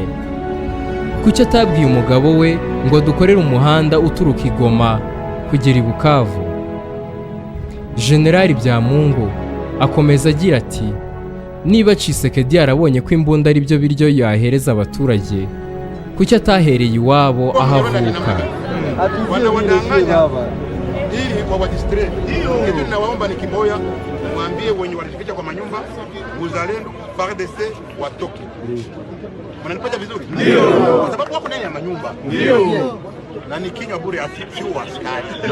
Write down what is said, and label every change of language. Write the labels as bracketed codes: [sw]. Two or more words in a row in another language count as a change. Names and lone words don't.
[rw] Kuki atabwiye umugabo we ngo dukorere umuhanda uturuka i Goma kugera i Bukavu? General Byamungu akomeza agira ati niba Tshisekedi yarabonye ko imbunda ari byo biryo yahereza abaturage, kuki atahereye iwabo aho avuka? [sw] Ili wawadistre. Kitu nawaomba ni kimoya, mwambie wenye wanajificha kwa manyumba, uzalendo, FARDC watoke. Mnanipata vizuri? Ndio. Kwa sababu wako ndani ya manyumba. Ndio. Na nikinywa bure asifiwe askari.